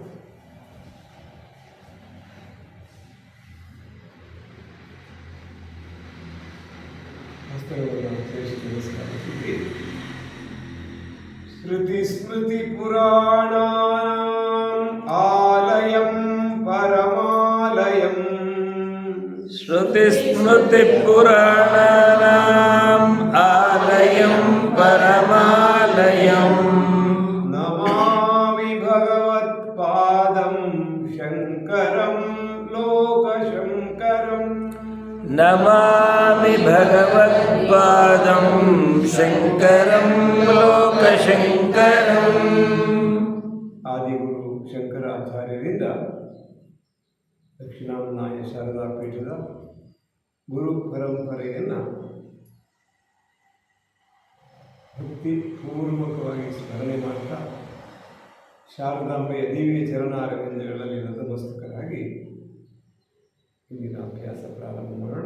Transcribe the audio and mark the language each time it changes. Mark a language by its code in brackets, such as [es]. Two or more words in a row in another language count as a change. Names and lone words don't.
[sa] ಶ್ರುತಿ ಸ್ಮೃತಿ ಪುರಾಣಾನಾಂ ಆಲಯಂ ಪರಮಾಲಯಂ श्रुतिस्मृतिपुराणानाम् आलयं परमालयम् नमामि भगवत्पादं शङ्करं लोकशङ्करम् नमामि भगवत्पादं शङ्करं लोकशङ्करम् [kn] ಆದಿಗುರು ಶಂಕರಾಚಾರ್ಯರಿಂದ ದಕ್ಷಿಣಾಮನಾಯ ಶಾರದಾ ಪೀಠದ ಗುರು ಪರಂಪರೆಯನ್ನು ಭಕ್ತಿಪೂರ್ವಕವಾಗಿ ಸ್ಮರಣೆ ಮಾಡ್ತಾ ಶಾರದಾಂಬೆಯ ದಿವ್ಯ ಚರಣಾರವಿಂದಗಳಲ್ಲಿ ನತಮಸ್ತಕರಾಗಿ ಇಂದಿನ ಅಭ್ಯಾಸ ಪ್ರಾರಂಭ ಮಾಡೋಣ.